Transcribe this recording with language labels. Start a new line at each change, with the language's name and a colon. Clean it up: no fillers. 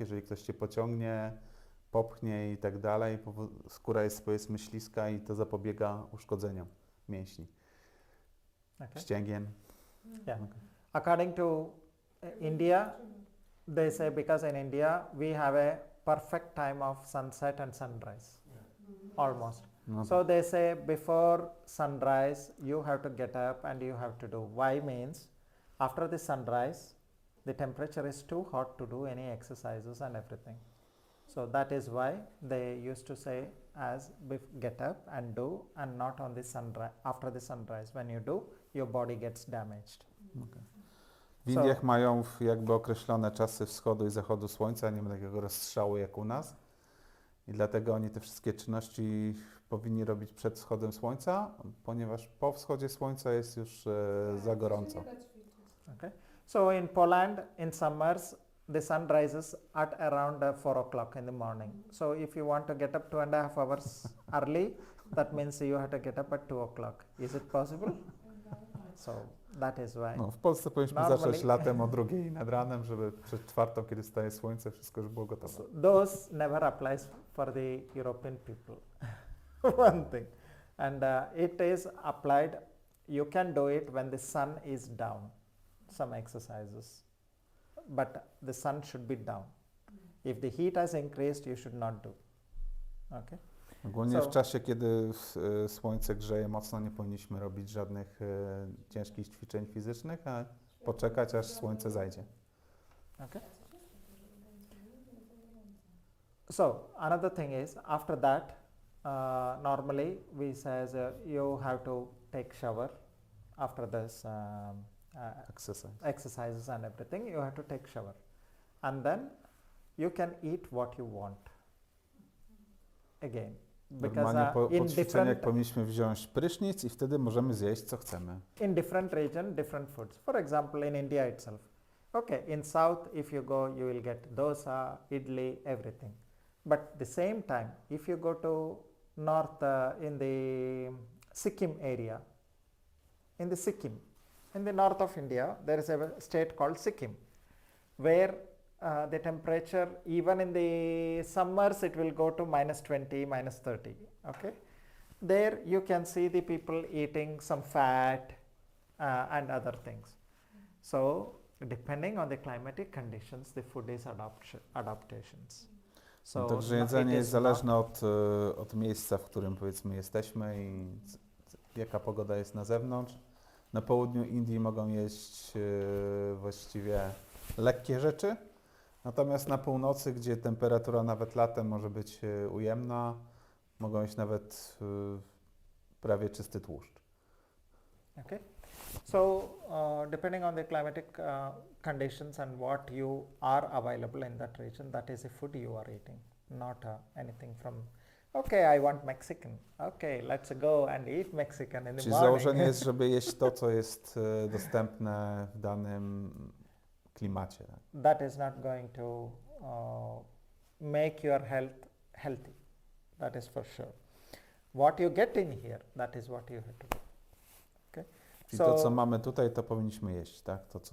Polish: Jeżeli ktoś cię pociągnie, popchnie i tak dalej, skóra jest powiedzmy śliska i to zapobiega uszkodzeniom mięśni.
English: okay.
Polish: Ścięgien.
English: Yeah. According to India, they say because in India we have a perfect time of sunset and sunrise, almost.
Polish: No,
English: So they say before sunrise you have to get up and you have to do. Why means after the sunrise the temperature is too hot to do any exercises and everything. So that is why they used to say as get up and do, and not on the sunrise. After the sunrise, when you do, your body gets damaged.
Polish: W Indiach mają jakby określone czasy wschodu i zachodu słońca, nie ma takiego rozstrzału jak u nas. I dlatego oni te wszystkie czynności powinni robić przed wschodem słońca, ponieważ po wschodzie słońca jest już za gorąco.
English: Okay. So in Poland, in summers, the sun rises at around 4 o'clock in the morning. So if you want to get up 2.5 hours early, that means you have to get up at 2 o'clock. Is it possible? So that is why.
Polish: No, w Polsce powinniśmy
English: Normally-
Polish: zacząć latem o 2 nad ranem, żeby przed 4, kiedy staje słońce, wszystko już było gotowe.
English: So those never applies for the European people. One thing, and it is applied. You can do it when the sun is down. Some exercises, but the sun should be down. If the heat has increased, you should not do. Okay.
Polish: Ogólnie
English: So-
Polish: w czasie, kiedy słońce grzeje mocno, nie powinniśmy robić żadnych ciężkich ćwiczeń fizycznych, a poczekać, aż słońce zajdzie.
English: Okay. So another thing is, after that, normally we says you have to take shower after this Exercise. exercises and everything. You have to take shower, and then you can eat what you want. Again, because
Polish: Normalnie po
English: in
Polish: ćwiczeniach
English: different
Polish: powinniśmy wziąć prysznic i wtedy możemy zjeść, co chcemy.
English: in different region, different foods. For example, in India itself. Okay, in south, if you go, you will get dosa, idli, everything. But the same time, if you go to north in the Sikkim area, in the north of India, there is a state called Sikkim, where the temperature, even in the summers, it will go to -20, -30. Okay, there you can see the people eating some fat and other things. So depending on the climatic conditions, the food is adaptations. So
Polish: Także
English: it
Polish: jedzenie
English: is
Polish: jest zależne od miejsca, w którym powiedzmy jesteśmy i jaka pogoda jest na zewnątrz. Na południu Indii mogą jeść właściwie lekkie rzeczy, natomiast na północy, gdzie temperatura nawet latem może być ujemna, mogą jeść nawet prawie czysty tłuszcz.
English: Okay. So depending on the climatic conditions and what you are available in that region, that is the food you are eating, not anything from, okay, I want Mexican. Okay, let's go and eat Mexican in the
Polish: Czyli
English: morning.
Polish: założenie jest, żeby jeść to, co jest dostępne w danym klimacie. Tak?
English: That is not going to make your health healthy. That is for sure. What you get in here, that is what you have to do. Okay.
Polish: Czyli to, co mamy tutaj, to powinniśmy jeść, tak?